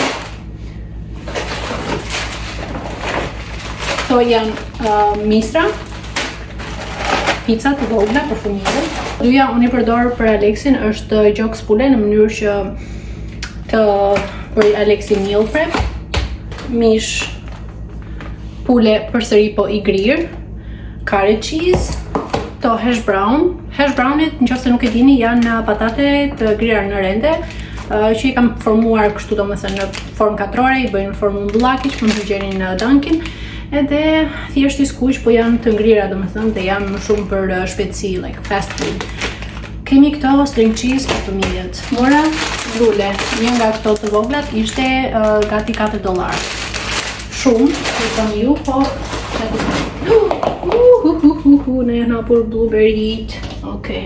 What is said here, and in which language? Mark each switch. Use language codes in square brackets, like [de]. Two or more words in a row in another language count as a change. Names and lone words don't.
[sq] Këto janë misra, pica të vogla për fëmijët. Dyja unë i përdor për Aleksin është gjoks pule në mënyrë që të bëj Aleksi [en] meal prep, [sq] mish pule përsëri po i grirë, [en] carrot cheese, to hash brown. Hash brownit [sq] nëse nuk e dini janë patate të grira në rende që i kam formuar kështu domethënë në formë katrore, i bëjnë në formë mbullaki që mund të gjeni në Dunkin. Edhe thjesht i skuq, po janë të ngrira domethënë dhe janë më shumë për shpejtësi, [en] like fast food. [sq] Kemi këto [en] string cheese [sq] për fëmijët. Mora lule, një nga këto të voglat ishte gati $4. Shumë, i thon ju, po ne janë hapur blueberry-t. Okej.